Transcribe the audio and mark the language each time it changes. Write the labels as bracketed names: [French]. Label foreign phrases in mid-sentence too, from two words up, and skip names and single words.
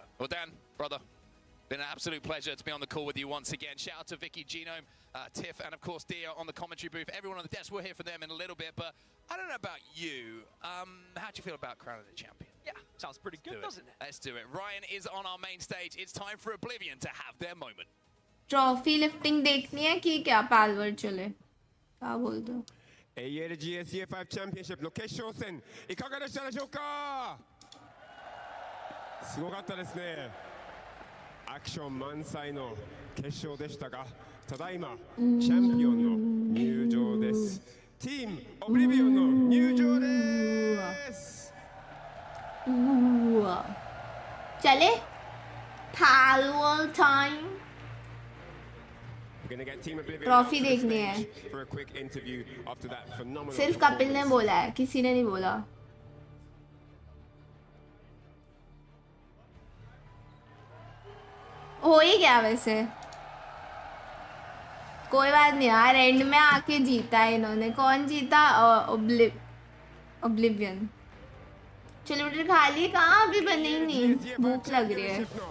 [English] Well, Dan, brother, been an absolute pleasure to be on the call with you once again. Shout out to Vicky, Genome, Tiff, and of course Dia on the commentary booth. Everyone on the desk, we'll hear from them in a little bit, but I don't know about you. How do you feel about crowning the champion? Yeah, sounds pretty good, doesn't it? Let's do it. Ryan is on our main stage. It's time for Oblivion to have their moment. trophy lifting [Hindi] देखनी है कि क्या पालवर्ड चले क्या बोलते हो [Japanese] ALGS Year 5 Championship の決勝戦いかがでしたでしょうかすごかったですねアクション満載の決勝でしたが、ただいまチャンピオンの入場です。チームオブリビオンの入場です。 [Hindi] चले Palworld टाइम ट्रॉफी देखनी है सिर्फ कपिल ने बोला है किसी ने नहीं बोला हो ही गया वैसे कोई बात नहीं यार एंड में आके जीता है इन्होंने कौन जीता ओब्लिवियन चलो खा ली कहाँ अभी बनी ही नहीं भूख लग रही है